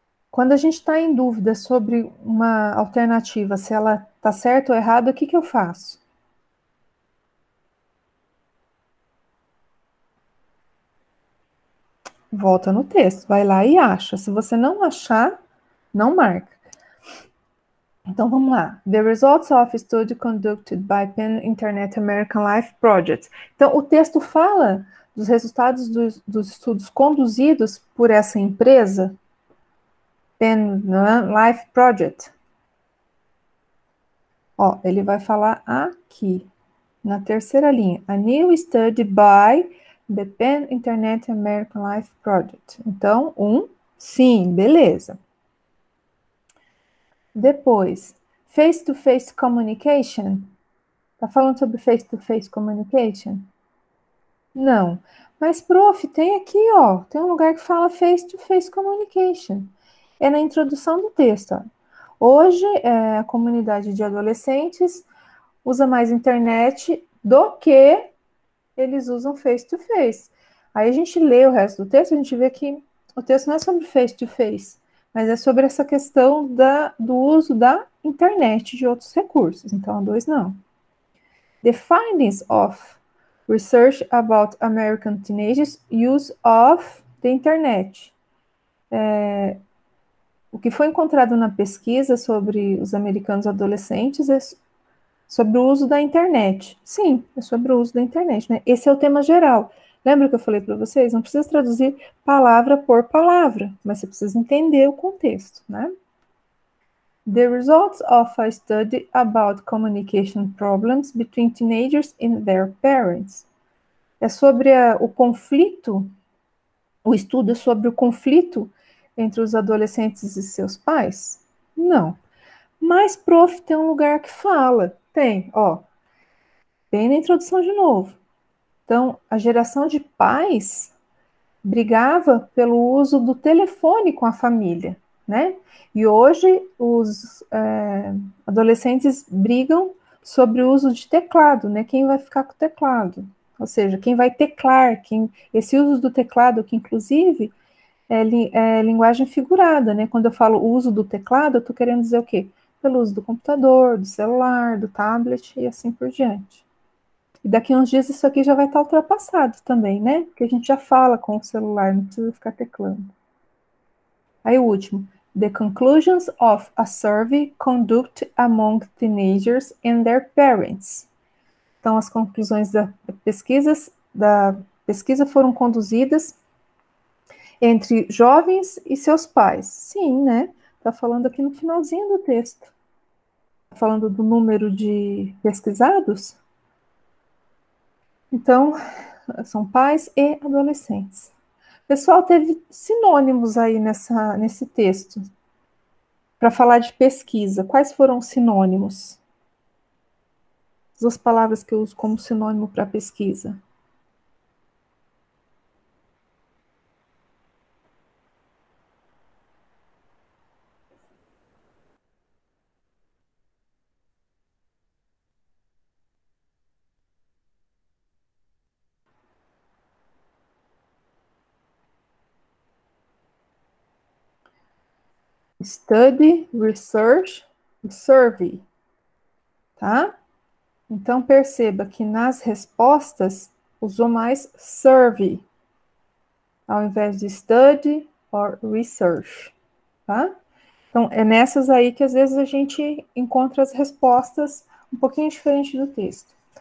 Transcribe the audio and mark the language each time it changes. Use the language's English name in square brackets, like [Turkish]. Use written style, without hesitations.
[Portuguese] Quando a gente está em dúvida sobre uma alternativa, se ela está certa ou errada, o que eu faço? Volta no texto, vai lá e acha. Se você não achar, não marca. Então, vamos lá. [English] The results of study conducted by Penn Internet American Life Project. [Portuguese] Então, o texto fala dos resultados dos estudos conduzidos por essa empresa, Penn Life Project. Ó, ele vai falar aqui, na terceira linha. [English] A new study by the Penn Internet American Life Project. [Portuguese] Então, sim, beleza. Depois, [English] face-to-face communication. [Portuguese] Tá falando sobre [English] face-to-face communication? [Portuguese] Não. Mas, prof, tem aqui, ó, tem um lugar que fala [English] face-to-face communication. [Portuguese] É na introdução do texto, ó. Hoje, a comunidade de adolescentes usa mais internet do que eles usam face-to-face. Aí a gente lê o resto do texto, a gente vê que o texto não é sobre face-to-face, mas é sobre essa questão do uso da internet e de outros recursos. Então, a 2 não. [English] The findings of research about American teenagers' use of the internet. [Portuguese] O que foi encontrado na pesquisa sobre os americanos adolescentes é sobre o uso da internet. Sim, é sobre o uso da internet, né? Esse é o tema geral. Lembra que eu falei para vocês? Não precisa traduzir palavra por palavra, mas você precisa entender o contexto, né? [English] The results of a study about communication problems between teenagers and their parents. [Portuguese] É sobre o conflito, o estudo é sobre o conflito entre os adolescentes e seus pais? Não. Mas, prof, tem um lugar que fala. Tem, ó. Bem na introdução de novo. Então, a geração de pais brigava pelo uso do telefone com a família, né? E hoje os adolescentes brigam sobre o uso de teclado, né? Quem vai ficar com o teclado? Ou seja, quem vai teclar, esse uso do teclado, que inclusive é linguagem figurada, né? Quando eu falo uso do teclado, eu estou querendo dizer o quê? Pelo uso do computador, do celular, do tablet e assim por diante. E daqui a uns dias isso aqui já vai estar ultrapassado também, né? Porque a gente já fala com o celular, não precisa ficar teclando. Aí o último. [English] The conclusions of a survey conducted among teenagers and their parents. [Portuguese] Então, as conclusões da pesquisa foram conduzidas entre jovens e seus pais. Sim, né? Está falando aqui no finalzinho do texto. Tá falando do número de pesquisados. Então, são pais e adolescentes. Pessoal, teve sinônimos aí nesse texto. Para falar de pesquisa, quais foram os sinônimos? As duas palavras que eu uso como sinônimo para pesquisa. [English] Study, research, survey, tá? [Portuguese] Então, perceba que nas respostas usou mais survey, ao invés de [English] study or research, [Portuguese] tá? Então, é nessas aí que às vezes a gente encontra as respostas um pouquinho diferente do texto.